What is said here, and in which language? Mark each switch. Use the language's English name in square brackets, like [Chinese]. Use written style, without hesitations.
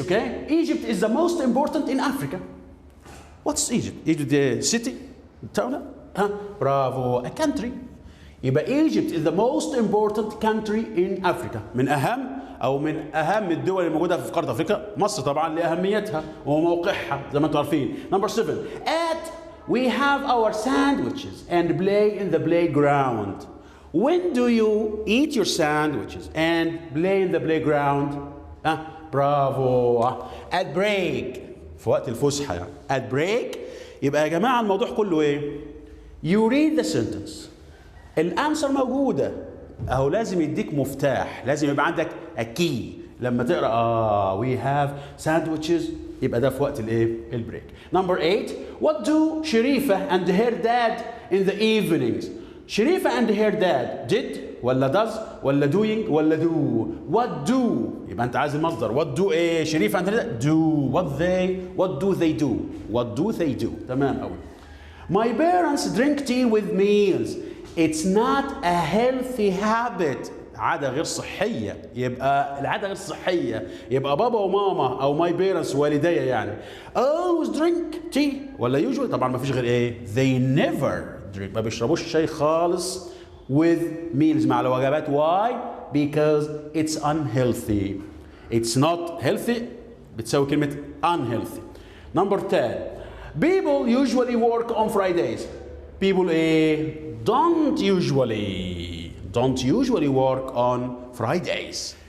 [English] okay, Egypt is the most important in Africa. What's Egypt? Egypt the city, town, برافو, a country. [Arabic] يبقى [English] Egypt is the most important country in Africa. [Arabic] من أهم الدول الموجودة في قارة أفريقيا. مصر طبعا لأهميتها وموقعها زي ما أنتم عارفين. [English] Number 7. We have our sandwiches and play in the playground. When do you eat your sandwiches and play in the playground? برافو. At break. [Arabic] في وقت الفسحة يعني. [English] At break. [Arabic] يبقى يا جماعة الموضوع كله إيه؟ [English] You read the sentence. [Arabic] الأنسر موجودة. أهو لازم يديك مفتاح. لازم يبقى عندك a key. لما تقرأ [English] we have sandwiches [Arabic] يبقى ده في وقت الايه؟ البريك. [English] Number 8. What do شريفة and her dad in the evenings? شريفة and her dad did ولا does ولا doing ولا do؟ What do؟ [Arabic] يبقى أنت عايز المصدر. [English] What do إيه؟ شريفة and her dad do. What do they do؟ What do they do؟ [Arabic] تمام أوي. [English] My parents drink tea with meals. It's not a healthy habit. [Arabic] عادة غير صحية. يبقى العادة غير صحية يبقى بابا وماما أو my parents والدي يعني [English] always drink tea [Arabic] ولا usually. طبعا ما فيش غير إيه؟ [English] They never drink. [Arabic] ما بيشربوش شاي خالص [English] with meals [Arabic] مع الوجبات. [English] Why? Because it's unhealthy. It's not healthy بتساوي كلمة unhealthy. Number 10. People usually work on Fridays. People don't usually work on Fridays.